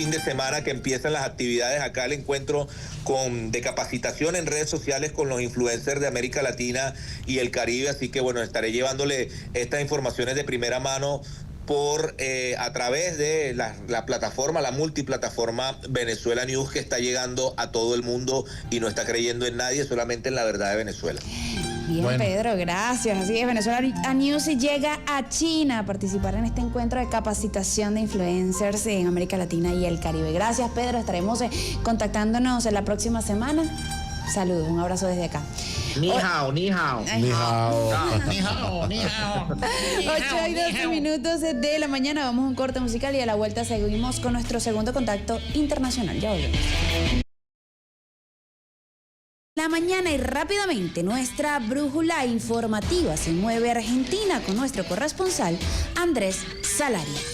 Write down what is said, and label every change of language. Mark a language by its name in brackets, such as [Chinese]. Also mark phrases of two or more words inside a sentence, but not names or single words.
[Spanish] fin de semana que empiezan las actividades acá, el encuentro de capacitación en redes sociales con los influencers de América Latina y el Caribe, así que bueno, estaré llevándole estas informaciones de primera mano a través de la plataforma, la multiplataforma Venezuela News, que está llegando a todo el mundo y no está creyendo en nadie, solamente en la verdad de Venezuela. Bien, bueno. Pedro, gracias. Así es, Venezuela News llega a China a participar en este encuentro de capacitación de influencers en América Latina y el Caribe. Gracias, Pedro. Estaremos contactándonos en la próxima semana. Saludos, un abrazo desde acá. [Chinese] 你好，你好. 你好. 你好，你好. [Spanish] 8:12 de la mañana, vamos a un corte musical y a la vuelta seguimos con nuestro segundo contacto internacional. Ya volvemos. La mañana y rápidamente nuestra brújula informativa se mueve a Argentina con nuestro corresponsal Andrés Salaria.